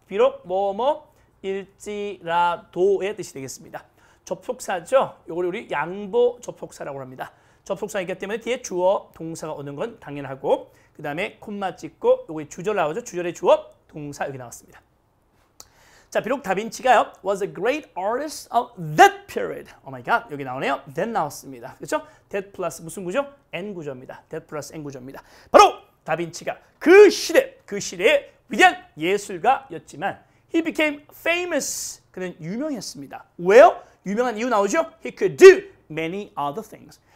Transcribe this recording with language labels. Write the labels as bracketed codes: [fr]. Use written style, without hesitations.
[ko] 비록 뭐뭐일지라도의 뜻이 되겠습니다. 접속사죠. 이걸 우리 양보 접속사라고 합니다. 접속사이기 때문에 뒤에 주어, 동사가 오는 건 당연하고 그 다음에 콤마 찍고 여기 주절 나오죠. 주절의 주어, 동사 여기 나왔습니다. 자, 비록 다빈치가요 [en] was a great artist of that period. Oh my god, [ko] 여기 나오네요. that 나왔습니다. 그렇죠? that 플러스 무슨 구조? n 구조입니다. that 플러스 n 구조입니다. 바로 다빈치가 그 시대의 위대한 예술가였지만 [en] he became famous. [ko] 그는 유명했습니다. 왜요? 유명한 이유 나오죠? [en] He could do many other things.